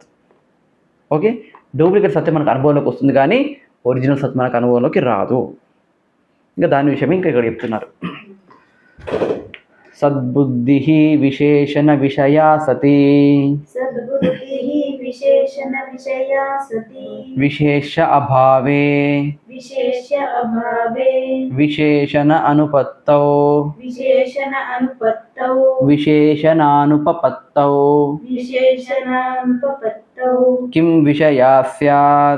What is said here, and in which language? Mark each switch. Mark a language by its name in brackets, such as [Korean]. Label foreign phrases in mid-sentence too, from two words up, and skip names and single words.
[Telugu] ఓకే, డూప్లికేట్ సత్యం మనకు అనుభవంలోకి వస్తుంది కానీ ఒరిజినల్ సత్ మనకు అనుభవంలోకి రాదు. ఇంకా దాని విషయం ఇంకా ఇక్కడ చెప్తున్నారు. [Sanskrit] సద్బుద్ధి విశేషణ విషయా సతి, విశేష అభావే विशेष्य अभावे विशेषण अनुपत्तौ विशेषण अनुपत्तौ विशेषणानुपपत्तौ विशेषणानुपपत्तौ किं विषया स्यात्